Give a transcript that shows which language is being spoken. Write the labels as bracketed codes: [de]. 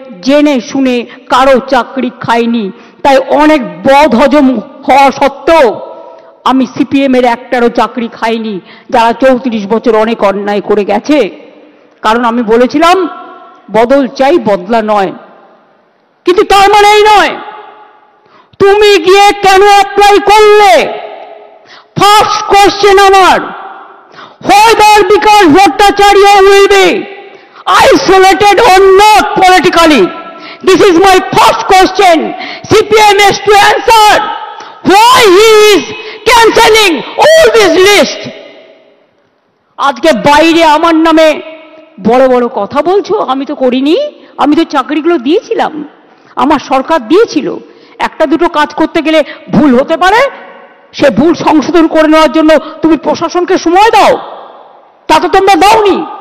[bn] জেনে শুনে কারো চাকরি খাইনি। তাই অনেক বদ হজম হওয়া সত্ত্বেও আমি সিপিএমের একটারও চাকরি খাইনি, যারা 34 বছর অনেক অন্যায় করে গেছে। কারণ আমি বলেছিলাম বদল চাই, বদলা নয়। কিন্তু তার মানে এই নয় তুমি গিয়ে কেন অ্যাপ্লাই করলে। ফার্স্ট কোয়েশ্চেন আমার, [en] whether because Bhattacharya will be isolated or not politically. This is my first question. CPM has to answer why he is cancelling all this list. [bn] আজকে বাইরে আমার নামে বড় বড় কথা বলছো, আমি তো করিনি, আমি তো চাকরিগুলো দিয়েছিলাম, আমার সরকার দিয়েছিল। একটা দুটো কাজ করতে গেলে ভুল হতে পারে, সে ভুল সংশোধন করে নেওয়ার জন্য তুমি প্রশাসনকে সময় দাও, তা তো তোমরা দাওনি।